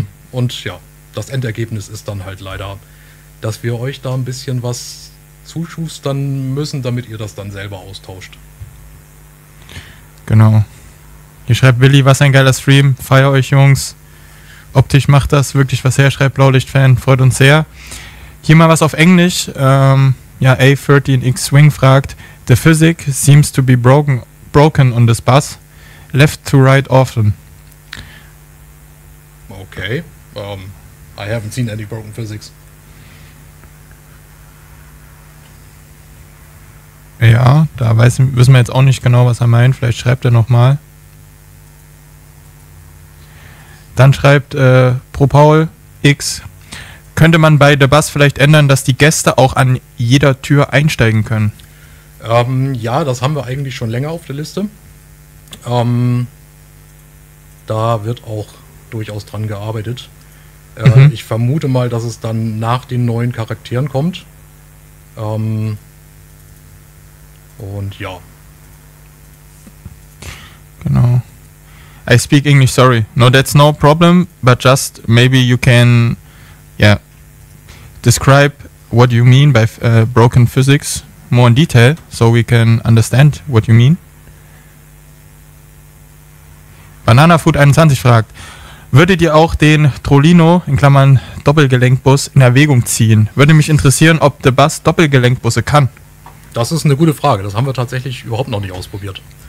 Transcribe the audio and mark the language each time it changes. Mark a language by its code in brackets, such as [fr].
[de] Und ja, das Endergebnis ist dann halt leider, dass wir euch da ein bisschen was zuschustern müssen, damit ihr das dann selber austauscht. Genau. Hier schreibt Willi, was ein geiler Stream. Feier euch, Jungs. Optisch macht das wirklich was her, schreibt Blaulicht-Fan. Freut uns sehr. Hier mal was auf Englisch. [en] A13X Swing [de] fragt, [en] the physics seems to be broken on this bus. Left to right often. Okay. I haven't seen any broken physics. [de] Ja, da wissen wir jetzt auch nicht genau, was er meint. Vielleicht schreibt er nochmal. Dann schreibt ProPaul X: Könnte man bei The Bus vielleicht ändern, dass die Gäste auch an jeder Tür einsteigen können? Ja, das haben wir eigentlich schon länger auf der Liste. Da wird auch durchaus dran gearbeitet. Ich vermute mal, dass es dann nach den neuen Charakteren kommt. Und ja. Genau. [en] I speak English, sorry. No, that's no problem, but just maybe you can, describe what you mean by broken physics more in detail, so we can understand what you mean. [de] BananaFood21 fragt: Würdet ihr auch den Trolino, in Klammern Doppelgelenkbus, in Erwägung ziehen? Würde mich interessieren, ob The Bus Doppelgelenkbusse kann. Das ist eine gute Frage. Das haben wir tatsächlich überhaupt noch nicht ausprobiert.